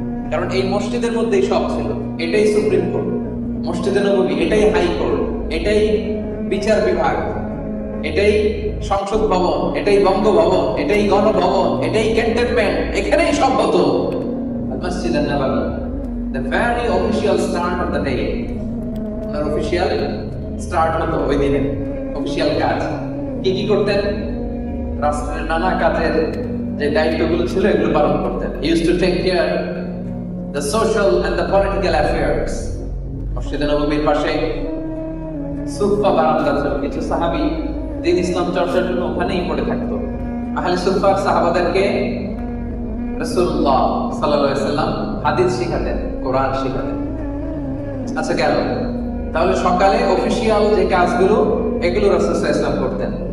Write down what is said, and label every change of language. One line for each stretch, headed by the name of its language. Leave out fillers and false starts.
Bangla: কারণ এই মসজিদের মধ্যেই সব ছিল, এটাই সুপ্রিম কোর্ট, মসজিদে নববী এটাই হাই কোর্ট, এটাই বিচার বিভাগ, এটাই সংসদ ভবন, এটাই বঙ্গভবন, এটাই গণভবন, এটাই ক্যান্টনমেন্ট, এখানেই সব হতো। মসজিদ নববী,
English: the very official start of the day,
Bangla: owner official start হতো ওই দিনে। অফিশিয়াল কাজ কি করতেন? রাষ্ট্রের নানা কাজের যে দায়িত্বগুলো ছিল এগুলো পালন করতেন।
English: He used to take care the social and the political affairs.
Bangla: মসজিদে নববীর পাশে সুফা বারান্দা ছিল, কিছু সাহাবী দিন ইসলাম চর্চার জন্য ওখানেই পড়ে থাকতো। আহলে সুফা সাহাবাদেরকে রাসূলুল্লাহ সাল্লাল্লাহু আলাইহি সাল্লাম হাদিস শিখাতেন, কোরআন শিখাতেন। আচ্ছা গেল, তাহলে সকালে অফিশিয়াল যে কাজগুলো এগুলো রাসূল সাল্লাল্লাহু আলাইহি সাল্লাম করতেন।